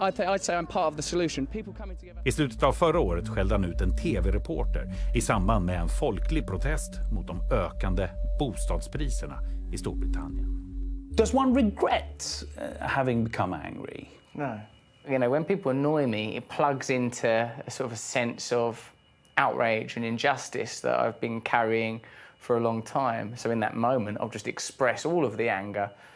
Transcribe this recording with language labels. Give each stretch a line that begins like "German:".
English: I'd say I'm part of the solution. People coming together.
Swedish: I slutet av förra året skällde han ut en tv-reporter i samband med en folklig protest mot de ökande bostadspriserna i Storbritannien.
English: Does one regret having become angry? No. You know, when people annoy me, it plugs into a sort of a sense of outrage and injustice that I've been carrying for a long time. So in that moment, I'll just express all of the anger.